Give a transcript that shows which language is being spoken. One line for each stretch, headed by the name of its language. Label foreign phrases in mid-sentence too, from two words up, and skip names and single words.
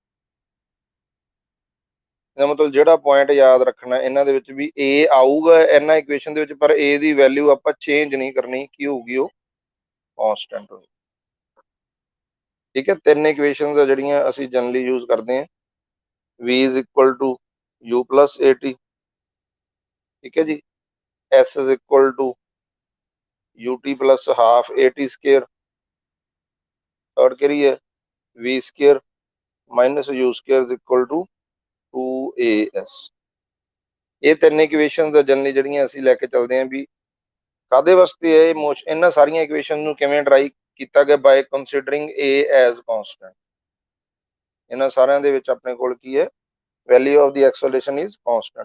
Punjabi: ਇਹਦਾ ਮਤਲਬ ਜਿਹੜਾ ਪੁਆਇੰਟ ਯਾਦ ਰੱਖਣਾ ਇਹਨਾਂ ਦੇ ਵਿੱਚ ਵੀ a ਆਊਗਾ ਇਹਨਾਂ ਇਕੁਏਸ਼ਨ ਦੇ ਵਿੱਚ, ਪਰ a ਦੀ ਵੈਲਿਊ ਆਪਾਂ ਚੇਂਜ ਨਹੀਂ ਕਰਨੀ, ਕੀ ਹੋਊਗੀ, ਉਹ ਕਾਂਸਟੈਂਟ ਹੋਊਗੀ। ਠੀਕ ਹੈ। ਤਿੰਨ ਇਕੁਏਸ਼ਨਸ ਆ ਜਿਹੜੀਆਂ ਅਸੀਂ
English: generally use
Punjabi: ਕਰਦੇ ਹਾਂ,
English: v is equal to u plus at,
Punjabi: ਠੀਕ ਹੈ ਜੀ,
English: s is equal to ut plus half at square,
Punjabi: ਥਰਡ ਕਿਹੜੀ ਹੈ,
English: v square minus u square is equal to 2as।
Punjabi: ਇਹ ਤਿੰਨ ਇਕੁਏਸ਼ਨਸ ਆ ਜਨਰਲੀ ਜਿਹੜੀਆਂ ਅਸੀਂ ਲੈ ਕੇ ਚੱਲਦੇ ਹਾਂ ਵੀ ਕਾਦੇ ਵਾਸਤੇ ਹੈ ਇਹ ਮੋਸ਼ਨ। ਇਹਨਾਂ ਸਾਰੀਆਂ ਇਕੁਏਸ਼ਨ ਨੂੰ ਕਿਵੇਂ ਡਰਾਈਵ ਕੀਤਾ ਗਿਆ,
English: by considering a as constant.
Punjabi: ਇਹਨਾਂ ਸਾਰਿਆਂ ਦੇ ਵਿੱਚ ਆਪਣੇ ਕੋਲ ਕੀ ਹੈ,
English: value of the acceleration is constant.